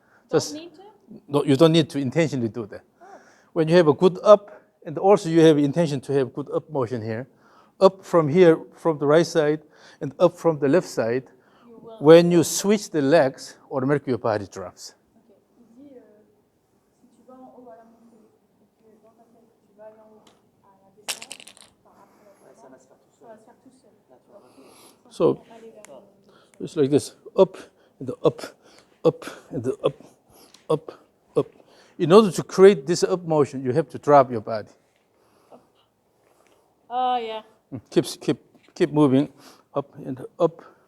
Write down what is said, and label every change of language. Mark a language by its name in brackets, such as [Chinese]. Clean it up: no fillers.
[English] Don't need to? No, you don't need to intentionally do that. When you have a good up, and also you have intention to have good up motion here, up from here, from the right side, and up from the left side, when you switch the legs, automatically your body drops. Ok. [French] Il dit, si tu vas en haut à la montée, et que dans ta tête, tu vas aller en haut à la descente, enfin après la descente, Ça va se faire tout ça va se faire tout seul. [English] So [French] Aller vers [English] it's like this, up, and the up, and the up. In order to create this up motion, you have to drop your body. Oh, yeah. Keep moving, up and up.